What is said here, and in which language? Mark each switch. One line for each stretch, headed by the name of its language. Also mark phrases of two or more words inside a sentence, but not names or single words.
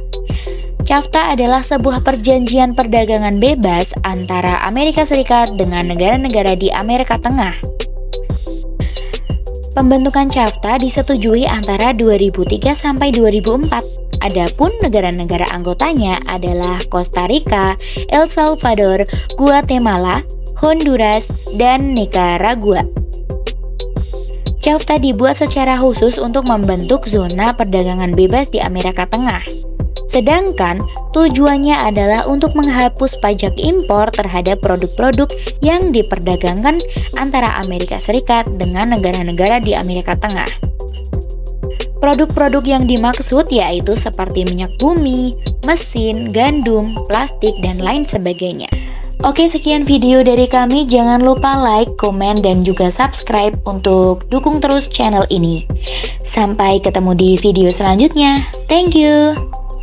Indonesian: CAFTA adalah sebuah perjanjian perdagangan bebas antara Amerika Serikat dengan negara-negara di Amerika Tengah. Pembentukan CAFTA disetujui antara 2003 sampai 2004. Adapun negara-negara anggotanya adalah Costa Rica, El Salvador, Guatemala, Honduras, dan Nicaragua. CAFTA dibuat secara khusus untuk membentuk zona perdagangan bebas di Amerika Tengah. Sedangkan tujuannya adalah untuk menghapus pajak impor terhadap produk-produk yang diperdagangkan antara Amerika Serikat dengan negara-negara di Amerika Tengah. Produk-produk yang dimaksud yaitu seperti minyak bumi, mesin, gandum, plastik, dan lain sebagainya. Oke, sekian video dari kami. Jangan lupa like, komen, dan juga subscribe untuk dukung terus channel ini. Sampai ketemu di video selanjutnya.
English: Thank you.